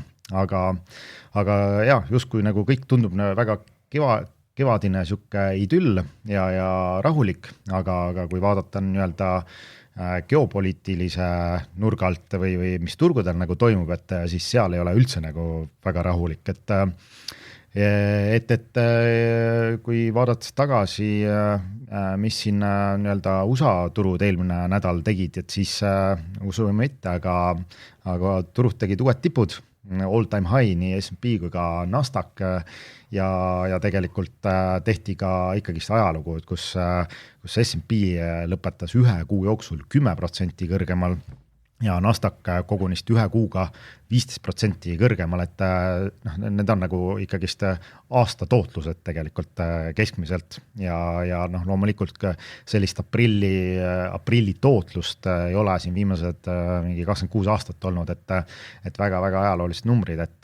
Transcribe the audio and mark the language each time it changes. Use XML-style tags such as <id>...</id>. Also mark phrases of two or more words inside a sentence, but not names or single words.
<et>Aga jah, justkui nagu kõik tundub väga kevadine siuke idüll ja rahulik, aga kui vaadata nii-öelda geopoliitilise nurga alt või mis turgudel nagu toimub, et siis seal ei ole üldse nagu väga rahulik, et kui vaadates tagasi, mis siin nii-öelda USA turud eelmine nädal tegid, et siis usume mitte, aga turud tegid uued tipud,</et> <en>all-time high</en> <et>nii S&P kui ka Nasdaq ja tegelikult tehti ka ikkagist ajalugu, kus S&P lõpetas 1 kuu jooksul 10% kõrgemal ja Nasdaq kogunist 1 kuuga 15% kõrgemal, et need on nagu ikkagist aasta tootlused tegelikult keskmiselt ja loomulikult sellist aprilli tootlust ei ole siin viimased mingi 26 aastat olnud, et väga-väga ajaloolised numbrid,</et>